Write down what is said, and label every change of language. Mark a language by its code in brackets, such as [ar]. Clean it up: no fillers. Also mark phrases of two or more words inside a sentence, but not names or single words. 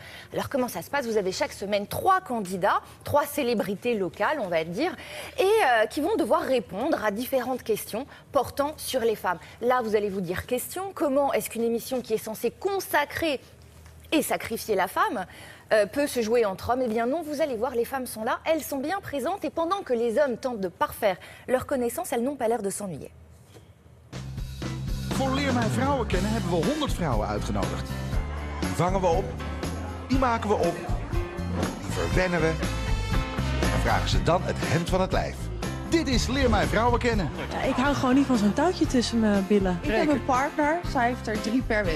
[fr] Alors, comment ça se passe? Vous avez chaque semaine 3 candidats, 3 célébrités locales, on va dire, et qui vont devoir répondre à différentes questions portant sur les femmes. Là, vous allez vous dire question, comment est-ce qu'une émission qui est censée consacrer et sacrifier la femme peut se jouer entre hommes? Eh bien non, vous allez voir, les femmes sont là, elles sont bien présentes et pendant que les hommes tentent de parfaire leur connaissance, elles n'ont pas l'air de s'ennuyer. [nl] Voor Leer mij vrouwen kennen hebben we 100 vrouwen uitgenodigd. Die vangen we op, die maken we op, die verwennen we en vragen ze dan het hemd van het lijf. Dit is Leer mij vrouwen kennen. Ja, ik hou gewoon niet van zo'n touwtje tussen mijn billen. Ik heb een partner, zij heeft er 3 per week.